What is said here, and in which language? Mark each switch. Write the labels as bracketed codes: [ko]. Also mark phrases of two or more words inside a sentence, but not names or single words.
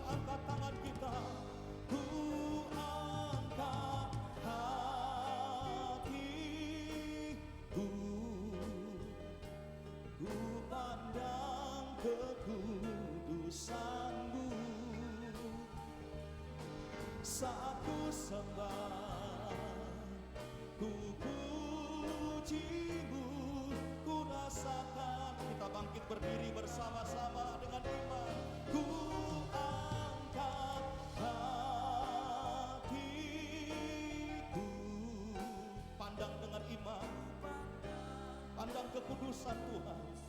[id] Angkat tangan kita. Ku angkat hatiku, ku pandang kekudusanmu. Saat ku sembah, ku pujimu, ku rasakan. Kita bangkit berdiri bersama-sama dengan iman. Ku angkat hatiku, pandang dengan iman, pandang kekudusan Tuhan.